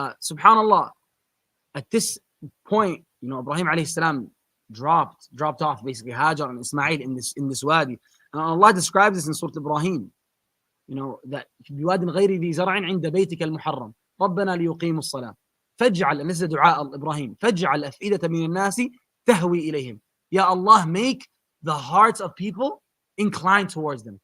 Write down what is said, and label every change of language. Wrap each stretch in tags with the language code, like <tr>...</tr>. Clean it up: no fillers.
<en>Subhanallah, at this point, Ibrahim alayhi salam dropped off basically Hajar and Ismail in this wadi. And Allah describes this in Surah Ibrahim, that</en> <ar>بواد غير ذي زرع عند بيتك المحرم ربنا ليقيموا الصلاة فاجعل,</ar> <en>and this is</en> <ar>دعاء Ibrahim, فاجعل أفئدة من الناس تهوي إليهم.</ar> <en>Ya Allah, make the hearts of people incline towards them.</en>